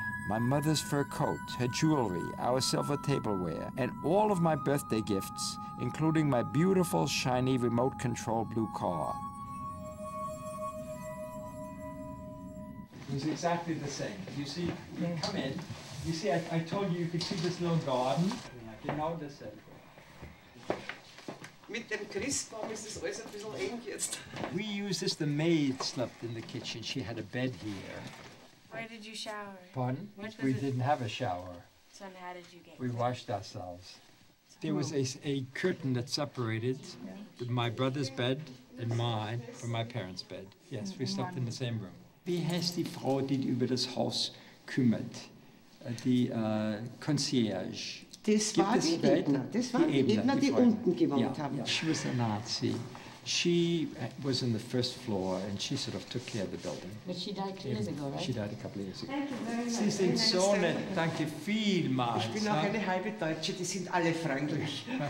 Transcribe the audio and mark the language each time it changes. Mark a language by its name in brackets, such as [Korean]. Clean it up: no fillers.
[English] My mother's fur coat, her jewelry, our silver tableware, and all of my birthday gifts, including my beautiful, shiny, remote-controlled blue car. It was exactly the same. You see, you come in, you see, I told you could see this little garden. [German] Genau dasselbe. Mit dem Christbaum ist es alles ein bisschen eng jetzt. [English] We used this, the maid slept in the kitchen. She had a bed here. Where did you shower? Pardon? We didn't have a shower. So how did you get We washed ourselves. There was a curtain that separated my brother's bed and mine from my parents' bed. Yes, we slept in the same room. [German] Wie heißt die Frau, die über das Haus kümmert? Die Concierge. Das war die Ebner. Das waren die Ebner, die unten gewohnt haben. [English] She was a Nazi. She was on the first floor and she sort of took care of the building. But she died 2 years ago, right? She died a couple of years ago. Thank you very much. [German] Sie sind so nett. Danke vielmals. Ich bin auch eine halbe Deutsche, die sind alle freundlich.